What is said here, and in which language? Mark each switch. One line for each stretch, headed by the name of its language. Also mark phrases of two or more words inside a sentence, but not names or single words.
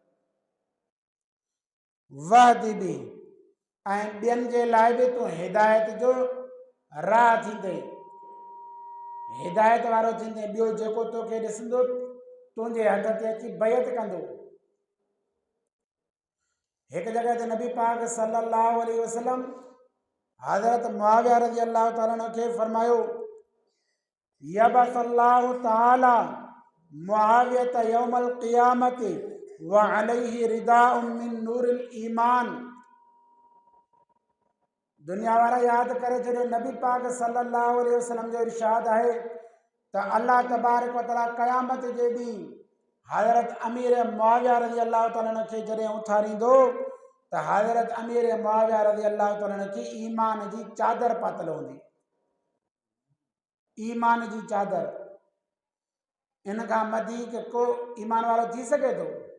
Sindhi: वहदी बि ऐं ॿियनि जे लाइ बि तूं हिदायत जो राह थींदे, हिदायत वारो थींदे। ॿियो जेको तोखे ॾिसंदो तुंहिंजे हथ ते अची बैत कंदो। हिकु जॻह ते नबी पाक
Arabic: صلى الله عليه وسلم
Sindhi: हज़रत मुआविया
Arabic: رضي الله تعالى عنه
Sindhi: खे फरमायो,
Arabic: يبعث الله تعالى معاوية يوم القيامة وعليه رداء من نور الإيمان.
Sindhi: दुनिया वारा यादि करे छॾियो, नबी पाक
Arabic: صلى الله عليه وسلم
Sindhi: जो इरशाद आहे त
Arabic: الله تبارك وتعالى
Sindhi: क़यामत जे ॾींहुं हज़रत अमीर मुआविया
Arabic: رضي الله تعالى عنه
Sindhi: खे जॾहिं उथारींदो त हज़रत अमीर मुआविया
Arabic: رضي الله تعالى عنه
Sindhi: खे ईमान जी चादर पातल हूंदी, ईमान जी चादर। इन खां वधीक को ईमान वारो थी सघे थो?